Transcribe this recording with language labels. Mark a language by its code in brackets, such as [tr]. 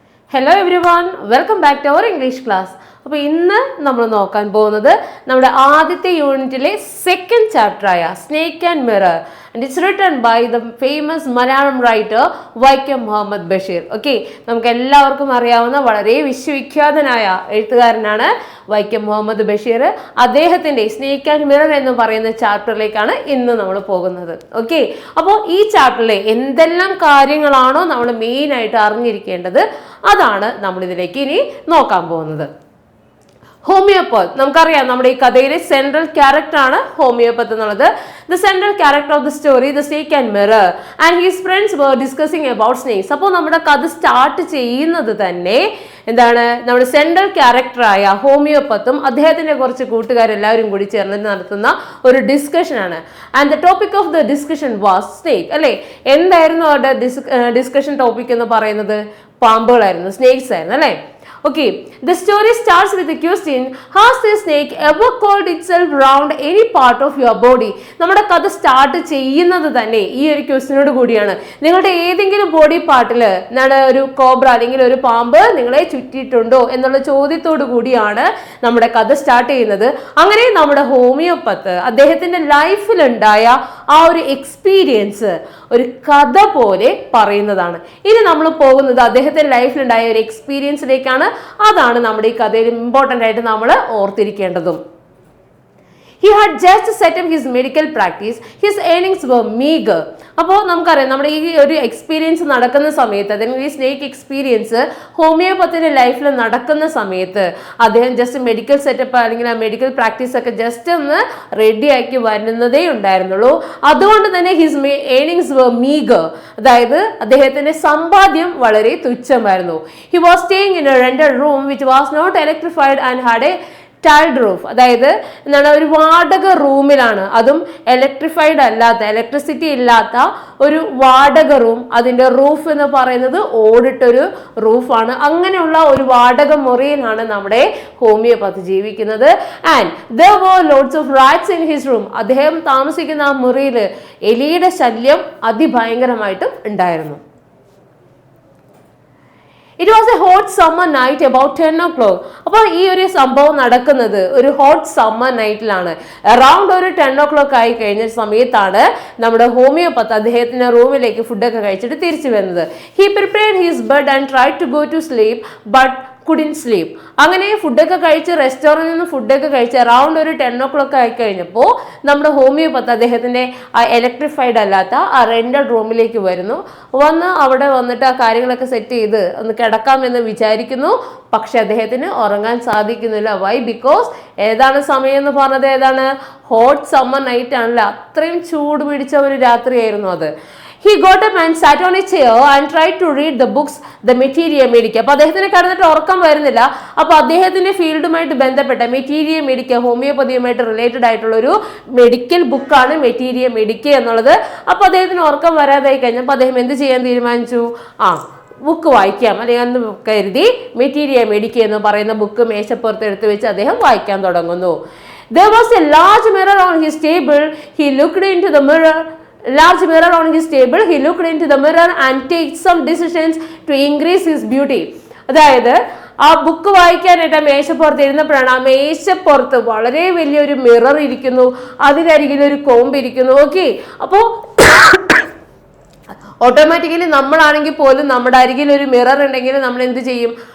[en] Hello everyone, welcome back to our English class. [ml] അപ്പോൾ ഇന്ന് നമ്മൾ നോക്കാൻ പോകുന്നത് നമ്മുടെ ആദ്യത്തെ യൂണിറ്റിലെ സെക്കൻഡ് ചാപ്റ്റർ ആയ snake and mirror [en] and it's written by the famous Malayalam writer [ml] Vaikom Muhammad Basheer. Okay, നമുക്ക് എല്ലാവർക്കും അറിയാവുന്ന വളരെ വിശ്വവിഖ്യാതനായ എഴുത്തുകാരനാണ് വൈക്കം മുഹമ്മദ് ബഷീർ. അദ്ദേഹത്തിൻ്റെ സ്നേക്ക് ആൻഡ് മിറർ എന്ന് പറയുന്ന ചാപ്റ്ററിലേക്കാണ് ഇന്ന് നമ്മൾ പോകുന്നത്. ഓക്കെ, അപ്പോൾ ഈ ചാപ്റ്ററിലെ എന്തെല്ലാം കാര്യങ്ങളാണോ നമ്മൾ മെയിനായിട്ട് അറിഞ്ഞിരിക്കേണ്ടത് അതാണ് നമ്മളിതിലേക്ക് ഇനി നോക്കാൻ പോകുന്നത്. ഹോമിയോപ്പത്ത്, നമുക്കറിയാം നമ്മുടെ ഈ കഥയിലെ സെൻട്രൽ ക്യാരക്ടർ ആണ് ഹോമിയോപ്പത്ത് എന്നുള്ളത്. [en] The central character of the story the snake and mirror and his friends were discussing about snakes. [ml] അപ്പോൾ നമ്മുടെ കഥ സ്റ്റാർട്ട് ചെയ്യുന്നത് തന്നെ എന്താണ്, നമ്മുടെ സെൻട്രൽ ക്യാരക്ടറായ ഹോമിയോപ്പത്തും അദ്ദേഹത്തിന്റെ കുറച്ച് കൂട്ടുകാരെല്ലാവരും കൂടി ചേർന്ന് നടത്തുന്ന ഒരു ഡിസ്കഷൻ ആണ്. [en] And the topic of the discussion was snake. [ml] അല്ലെ, എന്തായിരുന്നു അവരുടെ ഡിസ്കഷൻ ടോപ്പിക് എന്ന് പറയുന്നത്? പാമ്പുകളായിരുന്നു, സ്നേക്സ് ആയിരുന്നു അല്ലെ. [en] Okay, the story starts with the question, has the snake ever coiled itself round any part of your body? [ml] നമ്മുടെ കഥ സ്റ്റാർട്ട് ചെയ്യുന്നത് തന്നെ ഈ ഒരു ക്വസ്റ്റിനോട് കൂടിയാണ്. നിങ്ങളുടെ ഏതെങ്കിലും ബോഡി പാർട്ടിൽ ഒരു കോബ്ര അല്ലെങ്കിൽ ഒരു പാമ്പ് നിങ്ങളെ ചുറ്റിയിട്ടുണ്ടോ എന്നുള്ള ചോദ്യത്തോടു കൂടിയാണ് നമ്മുടെ കഥ സ്റ്റാർട്ട് ചെയ്യുന്നത്. അങ്ങനെ നമ്മുടെ ഹോമിയോപ്പത്ത് അദ്ദേഹത്തിന്റെ ലൈഫിലുണ്ടായ ആ ഒരു എക്സ്പീരിയൻസ് ഒരു കഥ പോലെ പറയുന്നതാണ്. ഇനി നമ്മൾ പോകുന്നത് അദ്ദേഹത്തിന്റെ ലൈഫിലുണ്ടായ ഒരു എക്സ്പീരിയൻസിലേക്കാണ്. അതാണ് നമ്മുടെ ഈ കഥയിൽ ഇമ്പോർട്ടൻ്റ് ആയിട്ട് നമ്മൾ ഓർത്തിരിക്കേണ്ടതും. [en] He had just set up his medical practice. His earnings were meager. [ml] അപ്പോൾ നമുക്കറിയാം നമ്മുടെ ഈ ഒരു എക്സ്പീരിയൻസ് നടക്കുന്ന സമയത്ത്, അല്ലെങ്കിൽ ഈ സ്നേക്ക് എക്സ്പീരിയൻസ് ഹോമിയോപ്പത്തിന്റെ ലൈഫിൽ നടക്കുന്ന സമയത്ത് അദ്ദേഹം ജസ്റ്റ് മെഡിക്കൽ സെറ്റപ്പ് അല്ലെങ്കിൽ ആ മെഡിക്കൽ പ്രാക്ടീസ് ഒക്കെ ജസ്റ്റ് ഒന്ന് റെഡിയാക്കി വരുന്നതേ ഉണ്ടായിരുന്നുള്ളൂ. അതുകൊണ്ട് തന്നെ [en] his earnings were meagre, [ml] അതായത് അദ്ദേഹത്തിന്റെ സമ്പാദ്യം വളരെ തുച്ഛമായിരുന്നു. [en] He was staying in a rented room which was not electrified and had a tiled roof. [ml] അതായത് എന്താണ്, ഒരു വാടക റൂമിലാണ്, അതും ഇലക്ട്രിഫൈഡ് അല്ലാത്ത, ഇലക്ട്രിസിറ്റി ഇല്ലാത്ത ഒരു വാടക റൂം. അതിന്റെ റൂഫ് എന്ന് പറയുന്നത് ഓടിട്ടൊരു റൂഫാണ്. അങ്ങനെയുള്ള ഒരു വാടക മുറിയിലാണ് നമ്മുടെ ഹോമിയോപ്പത്ത് ജീവിക്കുന്നത്. [en] And there were lots of rats in his room. [ml] അദ്ദേഹം താമസിക്കുന്ന ആ മുറിയിൽ എലിയുടെ ശല്യം അതിഭയങ്കരമായിട്ടും ഉണ്ടായിരുന്നു. [en] It was a hot summer night about 10 o'clock. [ml] അപ്പോൾ ഈ ഒരു സംഭവം നടക്കുന്നത് ഒരു ഹോട്ട് സമ്മർ നൈറ്റിലാണ്. അറൗണ്ട് ഒരു 10 o'clock ആയി കഴിഞ്ഞ സമയത്താണ് നമ്മുടെ ഹോമിയോപ്പത്ത് അദ്ദേഹത്തിന്റെ റൂമിലേക്ക് ഫുഡൊക്കെ കഴിച്ചിട്ട് തിരിച്ചു വരുന്നത്. [en] He prepared his bed and tried to go to sleep but couldn't sleep. [ml] അങ്ങനെ ഫുഡൊക്കെ കഴിച്ച് റെസ്റ്റോറൻറ്റിൽ നിന്ന് ഫുഡൊക്കെ കഴിച്ച് അറൗണ്ട് ഒരു 10 o'clock ആയി കഴിഞ്ഞപ്പോൾ നമ്മുടെ ഹോമിയോപ്പത്ത് അദ്ദേഹത്തിന്റെ ആ ഇലക്ട്രിഫൈഡ് അല്ലാത്ത ആ റെന്റഡ് റൂമിലേക്ക് വരുന്നു. അവിടെ വന്നിട്ട് ആ കാര്യങ്ങളൊക്കെ സെറ്റ് ചെയ്ത് ഒന്ന് കിടക്കാമെന്ന് വിചാരിക്കുന്നു. പക്ഷെ അദ്ദേഹത്തിന് ഉറങ്ങാൻ സാധിക്കുന്നില്ല. വൈ? ബിക്കോസ് ഏതാണ് സമയം എന്ന് പറഞ്ഞത്? ഏതാണ്? ഹോട്ട് സമ്മർ നൈറ്റ് ആണല്ലോ, അത്രയും ചൂട് പിടിച്ച ഒരു രാത്രിയായിരുന്നു അത്. [en] He got up and sat on a chair and tried to read the books, the Materia Medica. [ml] അപ്പോൾ അദ്ദേഹത്തിന് കിടന്നിട്ട് ഉറക്കം വരുന്നില്ല. അപ്പോൾ അദ്ദേഹത്തിന്റെ ഫീൽഡുമായിട്ട് ബന്ധപ്പെട്ട മെറ്റീരിയ മെഡിക്ക, ഹോമിയോപ്പതിയുമായിട്ട് റിലേറ്റഡ് ആയിട്ടുള്ള ഒരു മെഡിക്കൽ ബുക്കാണ് മെറ്റീരിയ മെഡിക്ക എന്നുള്ളത്. അപ്പോൾ അദ്ദേഹത്തിന് ഉറക്കം വരാതായി കഴിഞ്ഞപ്പോൾ അദ്ദേഹം എന്ത് ചെയ്യാൻ തീരുമാനിച്ചു? ബുക്ക് വായിക്കാം അല്ലെങ്കിൽ എന്ന് കരുതി മെറ്റീരിയ മെഡിക്ക എന്ന് പറയുന്ന ബുക്ക് മേശപ്പുറത്ത് എടുത്ത് വെച്ച് അദ്ദേഹം വായിക്കാൻ തുടങ്ങുന്നു. [en] There was a large mirror on his table. He looked into the mirror. Large mirror on his table. He looked into the mirror and take some decisions to increase his beauty. [ml] അതായത് ആ book വായിക്കാനായിട്ട് മേശപ്പുറത്ത് ഇരുന്നപ്പോഴാണ് ആ മേശപ്പുറത്ത് വളരെ വലിയൊരു mirror ഇരിക്കുന്നു, അതിനരികിൽ ഒരു കോമ്പ് ഇരിക്കുന്നു. ഓക്കെ, അപ്പോൾ ഓട്ടോമാറ്റിക്കലി നമ്മളാണെങ്കിൽ പോലും നമ്മുടെ അരികിൽ ഒരു മിറർ ഉണ്ടെങ്കിൽ നമ്മൾ എന്ത് ചെയ്യും?